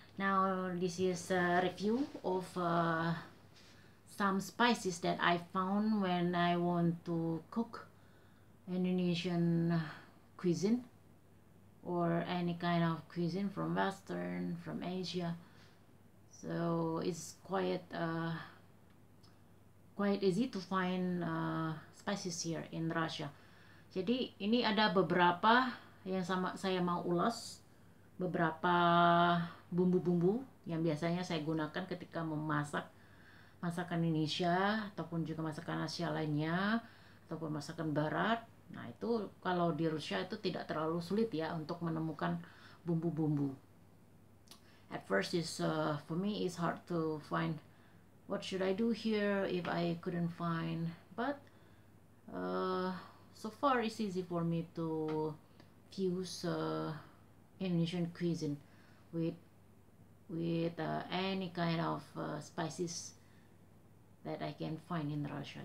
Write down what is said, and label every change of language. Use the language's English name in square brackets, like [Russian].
[English] Now this is a review of some spices that I found when I want to cook Indonesian cuisine or any kind of cuisine from Western, from Asia. So it's quite easy to find spices here in Russia. [Indonesian] Jadi ini ada beberapa yang saya mau ulas, beberapa bumbu-bumbu yang biasanya saya gunakan ketika memasak masakan Indonesia ataupun juga masakan Asia lainnya ataupun masakan barat. Nah, itu kalau di Rusia itu tidak terlalu sulit ya untuk menemukan bumbu-bumbu. [English] At first for me it's hard to find what should I do here if I couldn't find, but so far it's easy for me to fuse Indonesian cuisine with any kind of spices that I can find in Russia.